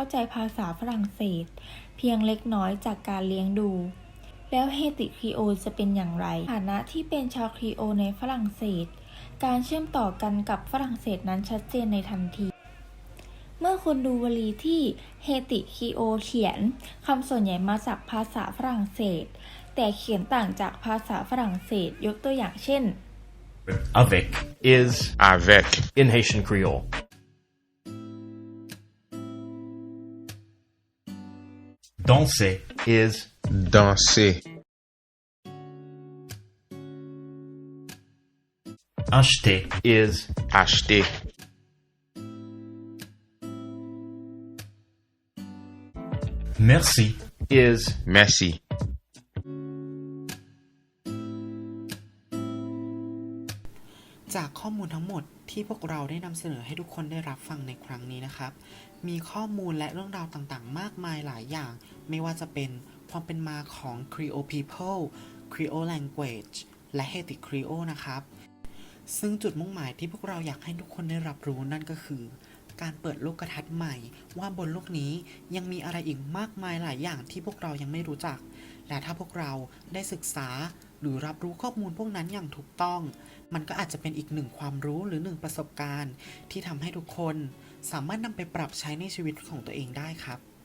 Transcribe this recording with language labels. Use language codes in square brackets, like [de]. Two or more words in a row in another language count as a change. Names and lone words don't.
[th] ใจภาษาฝรั่งเศสเพียงเล็กน้อยจากการเลี้ยงดู แล้วเฮติครีโอลจะเป็นอย่างไรฐานะที่เป็นชาวครีโอลในฝรั่งเศส การเชื่อมต่อกันกับฝรั่งเศสนั้นชัดเจนในทันที เมื่อคุณดูวลีที่เฮติครีโอลเขียนคำส่วนใหญ่มาจากภาษาฝรั่งเศส แต่เขียนต่างจากภาษาฝรั่งเศสยกตัวอย่างเช่น [en] Avec is avec in Haitian Creole. Danser is danser, acheter is acheter, merci is merci, [th] จากข้อมูลทั้งหมดที่พวกเราได้นำเสนอให้ทุกคนได้รับฟังในครั้งนี้นะครับ มีข้อมูลและเรื่องราวต่างๆ มากมายหลายอย่าง ไม่ ว่าจะเป็นความเป็นมาของ [en] Creole People Creole Language [th] และ Haiti Creole นะครับ ซึ่งจุดมุ่งหมายที่พวกเราอยากให้ทุกคนได้รับรู้นั่นก็คือ การเปิดโลกทัศน์ใหม่ว่าบนโลกนี้ยังมีอะไรอีกมากมายหลายอย่างที่พวกเรายังไม่รู้จัก และถ้าพวกเราได้ศึกษาหรือรับรู้ข้อมูลพวกนั้นอย่างถูกต้อง มันก็อาจจะเป็นอีกหนึ่งความรู้หรือหนึ่งประสบการณ์ที่ทำให้ทุกคนสามารถนำไปปรับใช้ในชีวิตของตัวเองได้ครับ